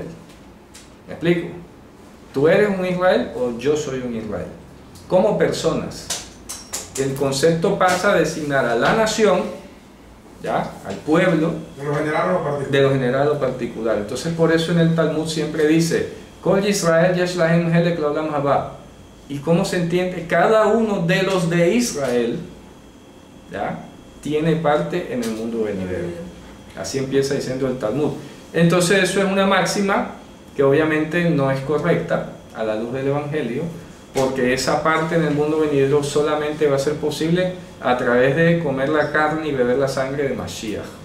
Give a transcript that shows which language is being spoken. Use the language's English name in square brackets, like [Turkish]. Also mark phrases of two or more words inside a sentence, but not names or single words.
[Spanish] ¿Me explico? Tú eres un Israel o yo soy un Israel. Como personas, el concepto pasa a designar a la nación, ¿ya? Al pueblo, De lo general a lo particular. de lo general a lo particular. Entonces por eso en el Talmud siempre dice [Hebrew] כל ישראל יש להם חלק לעולם הבא. [Spanish] ¿Y cómo se entiende? Cada uno de los de Israel, ¿ya? Tiene parte en el mundo venidero. Así empieza diciendo el Talmud. Entonces eso es una máxima que obviamente no es correcta a la luz del Evangelio, porque esa parte en el mundo venidero solamente va a ser posible a través de comer la carne y beber la sangre de Mashiach.